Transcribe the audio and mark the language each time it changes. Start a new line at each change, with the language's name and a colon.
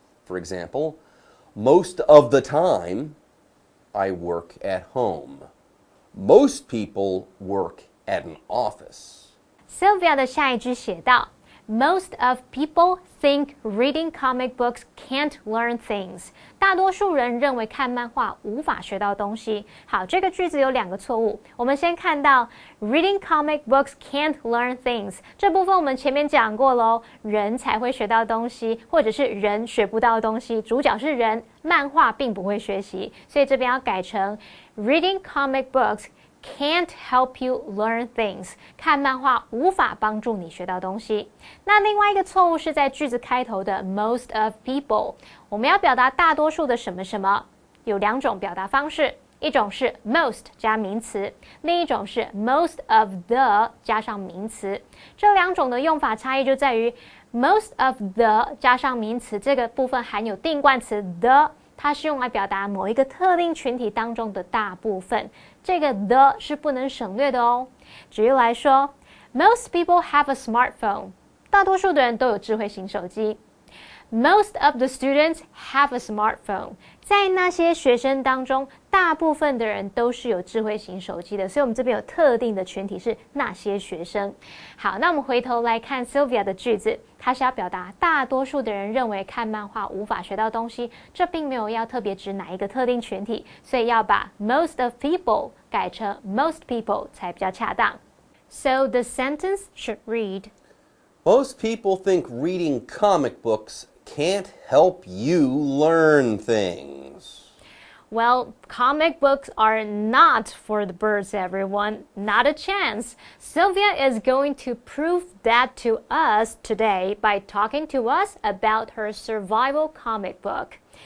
English: For example, most of the time, I work at home. Most people work at an office. Sylvia
Chinese: 的下一句写道
English: Most of people think reading comic books can't learn things.
Chinese: 大多数人认为看漫画无法学到东西。好，这个句子有2个错误。我们先看到
English: reading comic books can't learn things.
Chinese: 这部分我们前面讲过咯，人才会学到东西，或者是人学不到东西。主角是人，漫画并不会学习，所以这边要改成
English: reading comic books can't help you learn things.
Chinese: 看漫画无法帮助你学到东西。那另外一个错误是在句子开头的
English: most of people.
Chinese: 我们要表达大多数的什么什么，有2种表达方式，一种是 most 加名词，另一种是 most of the 加上名词。这2种的用法差异就在于 most of the 加上名词这个部分含有定冠词 the， 它是用来表达某一个特定群体当中的大部分，这个 the 是不能省略的哦。
English: 举例来说 Most people have a smartphone.
Chinese: 大多数的人都有智慧型手机。
English: Most of the students have a smartphone.
Chinese: 在那些学生当中，大部分的人都是有智慧型手机的，所以我们这边有特定的群体是那些学生。好，那我们回头来看 Sylvia 的句子，它是要表达大多数的人认为看漫画无法学到东西，这并没有要特别指哪一个特定群体，所以要把
English: most of people
Chinese: 改成 most people 才比较恰当。
English: So the sentence should read, Most people think reading comic books can't help you learn things. Well, comic books are not for the birds, everyone. Not a chance. Sylvia is going to prove that to us today by talking to us about her survival comic book.